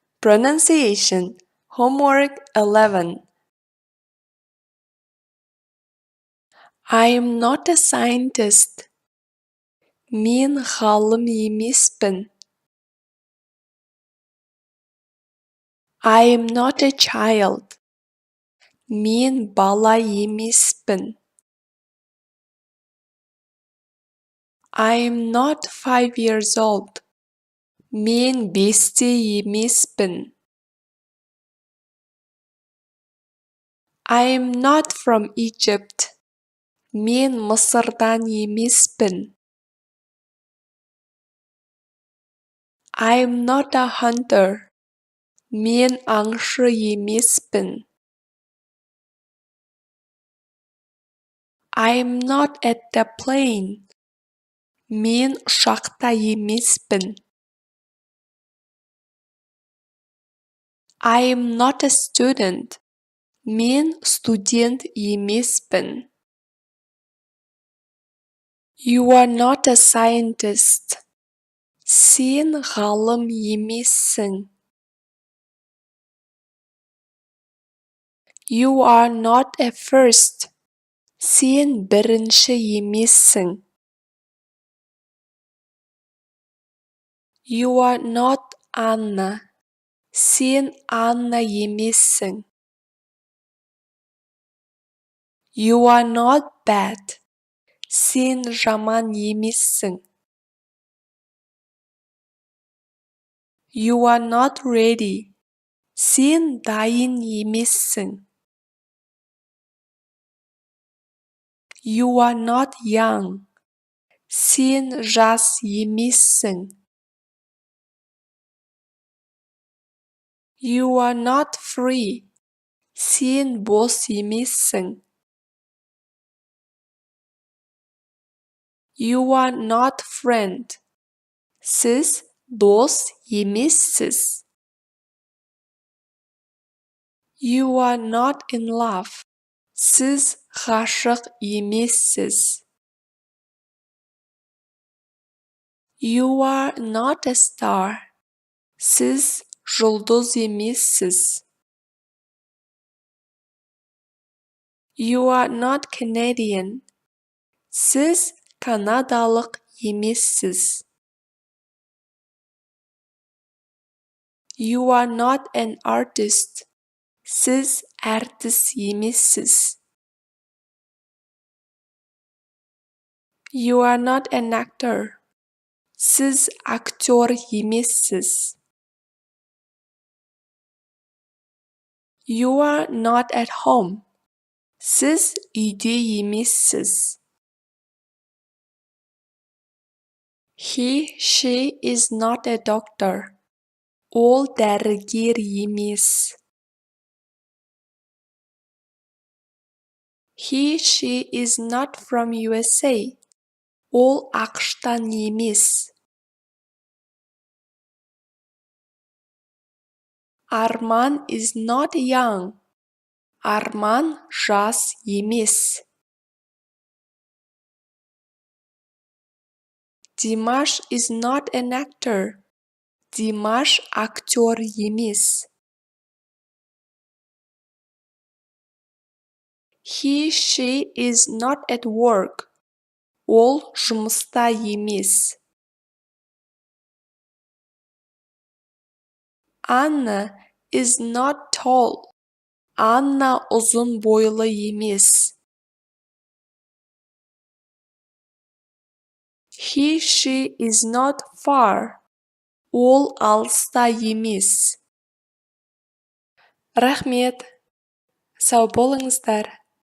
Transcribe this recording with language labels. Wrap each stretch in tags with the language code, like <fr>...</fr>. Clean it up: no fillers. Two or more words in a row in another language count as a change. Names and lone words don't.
<en>Pronunciation. Homework 11. I am not a scientist.</en> <kk>Мен ғалым емеспін.</kk> <en>I am not a child.</en> <kk>Мен бала емеспін.</kk> <en>I am not 5 years old.</en> <kk>Мен 5-те емеспін.</kk> <en>I am not from Egypt.</en> <kk>Мен Мысырдан емеспін.</kk> <en>I am not a hunter.</en> <kk>Мен аңшы емеспін.</kk> <en>I am not at the plane.</en> <kk>Мен ұшақта емеспін.</kk> <en>I am not a student.</en> <kk>Мен студент емеспін.</kk> <en>You are not a scientist.</en> <kk>Сен ғалым емессің.</kk> <en>You are not a first.</en> <kk>Сен бірінші емессің.</kk> <en>You are not Anna.</en> <kk>Сен Анна емессің.</kk> <en>You are not bad.</en> <kk>Сен жаман емессің.</kk> <en>You are not ready.</en> <kk>Сен дайын емессің.</kk> <en>You are not young.</en> <kk>Сен жас емессің.</kk> <en>You are not free.</en> <kk>Сен бос емессің.</kk> <en>You are not friend.</en> <kk>Сіз дос емессіз.</kk> <en>You are not in love.</en> <kk>Сіз ғашық емессіз.</kk> <en>You are not a star.</en> <kk>Сіз жұлдыз емессіз.</kk> <en>You are not Canadian.</en> <kk>Сіз канадалық емессіз.</kk> <en>You are not an artist.</en> <kk>Сіз әртіс емессіз.</kk> <en>You are not an actor.</en> <kk>Сіз актер емессіз.</kk> <en>You are not at home.</en> <kk>Сіз үйде емессіз.</kk> <en>She is not a doctor.</en> <kk>Ол дәрігер емес.</kk> <en>She is not from USA.</en> <kk>Ол ақштан емес.</kk> <en>Arman is not young.</en> <kk>Арман жас емес.</kk> <en>Dimash is not an actor.</en> <kk>Димаш актер емес.</kk> <en>She is not at work.</en> <kk>Ол жұмыста емес.</kk> <en>Anna is not tall.</en> <kk>Анна ұзын бойлы емес.</kk> <en>She is not far.</en> <kk>Ол алыста емес. Рахмет. Сау болыңыздар.</kk>